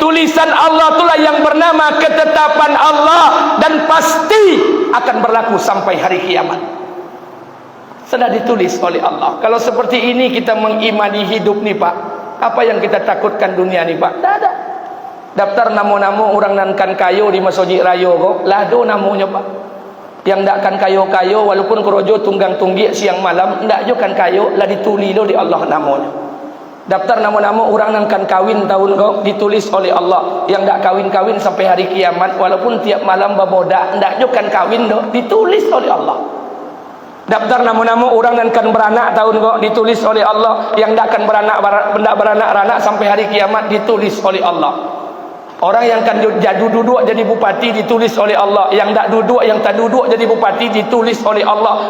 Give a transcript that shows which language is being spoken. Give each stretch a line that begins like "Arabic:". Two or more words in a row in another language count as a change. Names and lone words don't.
Indonesian: Tulisan Allah itulah yang bernama ketetapan Allah dan pasti akan berlaku sampai hari kiamat. Sudah ditulis oleh Allah. Kalau seperti ini kita mengimani hidup nih Pak, apa yang kita takutkan dunia nih Pak? Tidak ada.
Minangkabau: Daftar namo-namo orang nankan kayo di Masjid Rayo kok, lado namonya Pak. Yang ndak kan kayo-kayo walaupun kerojo tunggang tunggi siang malam ndak jo kan kayo lah dituli lo di Allah namanya.
Indonesian: Daftar nama-nama orang yang kan kawin tahun kau ditulis oleh Allah. Yang ndak kawin-kawin sampai hari kiamat walaupun tiap malam
Minangkabau: baboda ndak jo kan kawin do
Indonesian: ditulis oleh Allah. Daftar nama-nama orang yang kan beranak tahun kau ditulis oleh Allah. Yang ndak kan beranak sampai hari kiamat ditulis oleh Allah. Orang yang kan duduk jadi bupati ditulis oleh Allah. Yang tak duduk, yang tak duduk jadi bupati ditulis oleh Allah.